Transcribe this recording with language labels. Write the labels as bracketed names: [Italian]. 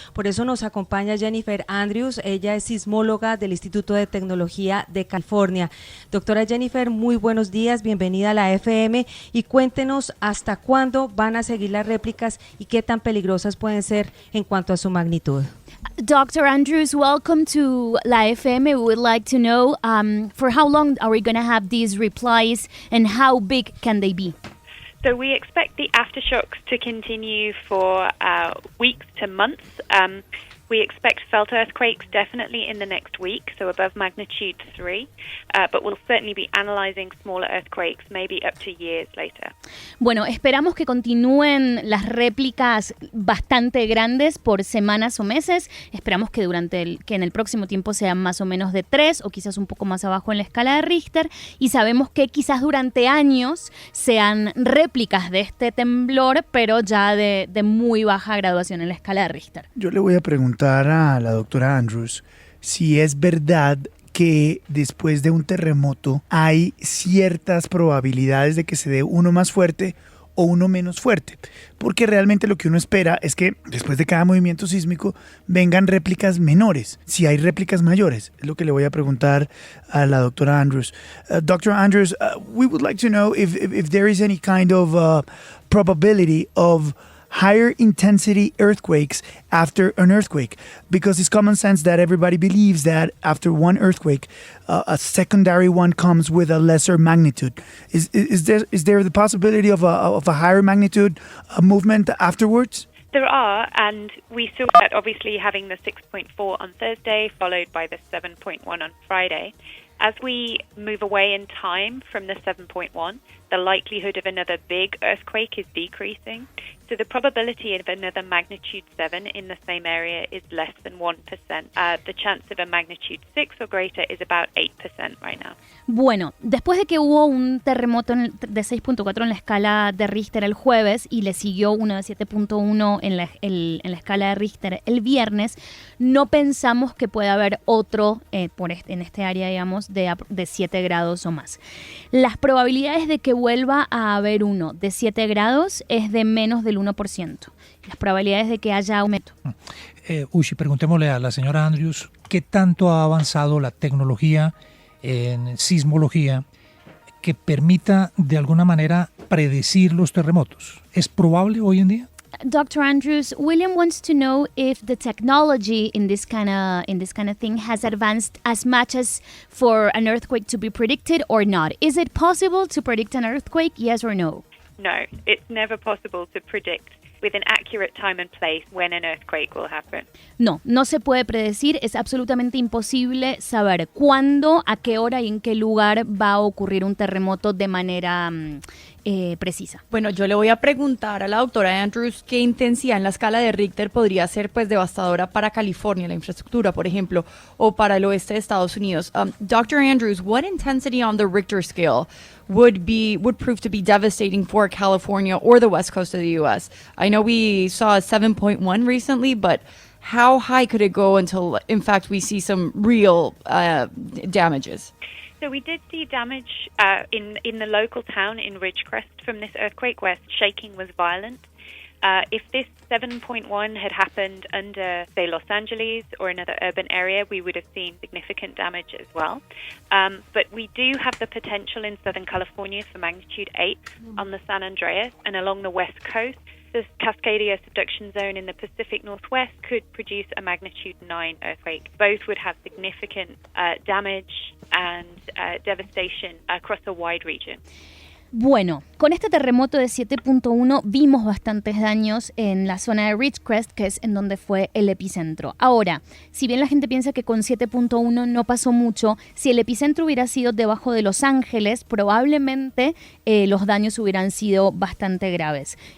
[Spanish] Por eso nos acompaña Jennifer Andrews, ella es sismóloga del Instituto de Tecnología de California. Doctora Jennifer, muy buenos días, bienvenida a la FM y cuéntenos hasta cuándo van a seguir las réplicas y qué tan peligrosas pueden ser en cuanto a su magnitud. [English] Dr. Andrews, welcome to La FM. We would like to know for how long are we going to have these replies and how big can they be? So we expect the aftershocks to continue for weeks to months. We expect felt earthquakes definitely in the next week, so above magnitude 3, but we'll certainly be analyzing smaller earthquakes, maybe up to years later. [Spanish] Bueno, esperamos que continúen las réplicas bastante grandes por semanas o meses. Esperamos que que en el próximo tiempo sean más o menos de 3 o quizás un poco más abajo en la escala de Richter, y sabemos que quizás durante años sean réplicas de este temblor, pero ya de muy baja graduación en la escala de Richter. Yo le voy a preguntar a la doctora Andrews si es verdad que después de un terremoto hay ciertas probabilidades de que se dé uno más fuerte o uno menos fuerte, porque realmente lo que uno espera es que después de cada movimiento sísmico vengan réplicas menores, si hay réplicas mayores. Es lo que le voy a preguntar a la doctora Andrews. [English] Dr. Andrews, we would like to know if there is any kind of probability of higher intensity earthquakes after an earthquake, because it's common sense that everybody believes that after one earthquake, a secondary one comes with a lesser magnitude. Is there the possibility of a higher magnitude movement afterwards? There are, and we saw that obviously having the 6.4 on Thursday, followed by the 7.1 on Friday. As we move away in time from the 7.1, the likelihood of another big earthquake is decreasing. So the probability of another magnitude 7 in the same area is less than 1%. The chance of a magnitude 6 or greater is about 8% right now. [Spanish] Bueno, después de que hubo un terremoto de 6.4 en la escala de Richter el jueves y le siguió uno de 7.1 en la escala de Richter el viernes, no pensamos que pueda haber otro en este área, digamos, de 7 grados o más. Las probabilidades de que vuelva a haber uno de 7 grados es de menos del 1%. Las probabilidades de que haya aumento. Ushi, preguntémosle a la señora Andrews, ¿qué tanto ha avanzado la tecnología en sismología que permita de alguna manera predecir los terremotos? ¿Es probable hoy en día? [English] Dr. Andrews, William wants to know if the technology in this kind of thing has advanced as much as for an earthquake to be predicted or not. Is it possible to predict an earthquake, yes or no? No, it's never possible to predict with an accurate time and place when an earthquake will happen. [Spanish] No se puede predecir, es absolutamente imposible saber cuándo, a qué hora y en qué lugar va a ocurrir un terremoto de manera precisa. Bueno, yo le voy a preguntar a la doctora Andrews qué intensidad en la escala de Richter podría ser pues devastadora para California, la infraestructura, por ejemplo, o para el oeste de Estados Unidos. [English] Dr. Andrews, what intensity on the Richter scale would prove to be devastating for California or the west coast of the U.S.? I know we saw a 7.1 recently, but how high could it go until, in fact, we see some real damages? So we did see damage in the local town in Ridgecrest from this earthquake where shaking was violent. If this 7.1 had happened under, say, Los Angeles or another urban area, we would have seen significant damage as well. But we do have the potential in Southern California for magnitude 8 on the San Andreas and along the west coast. The Cascadia subduction zone in the Pacific Northwest could produce a magnitude 9 earthquake. Both would have significant damage and devastation across a wide region. [Spanish] Bueno, con este terremoto de 7.1 vimos bastantes daños en la zona de Ridgecrest, que es en donde fue el epicentro. Ahora, si bien la gente piensa que con 7.1 no pasó mucho, si el epicentro hubiera sido debajo de Los Ángeles, probablemente los daños hubieran sido bastante graves.